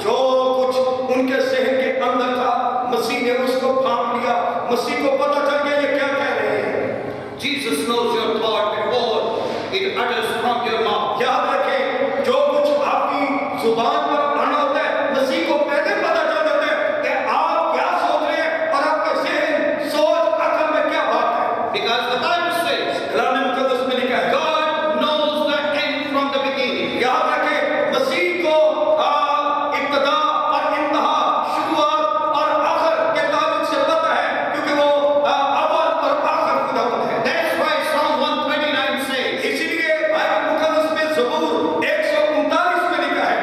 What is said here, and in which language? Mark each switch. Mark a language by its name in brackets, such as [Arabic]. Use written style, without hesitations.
[Hindi] जो कुछ उनके ज़हन के अंदर था, मसीह ने उसको भांप लिया। मसीह को पता चल गया ये क्या कह रहे हैं। [English] Jesus knows your thought before it utters from your mouth. [Hindi] याद रखें, जो कुछ आपकी जुबान पर आना होता है, मसीह को पहले पता चल जाता है कि आप क्या सोच रहे हैं और आपके ज़हन, सोच, अकल में क्या बात है। [English] Because the Bible says, [Hindi] कलाम मुक़द्दस में लिखा है, [English] God knows the end from the beginning. [Hindi] याद रखें, मसीह को इब्तिदा और इंतहा, शुरुआत और आखिर के ताल्लुक से पता है, क्योंकि वो अव्वल और आखिर खुदावंद है। [English] That's why Psalm 139 says [Hindi] इसीलिए बाइबल मुक़द्दस में ज़बूर 139 में लिखा है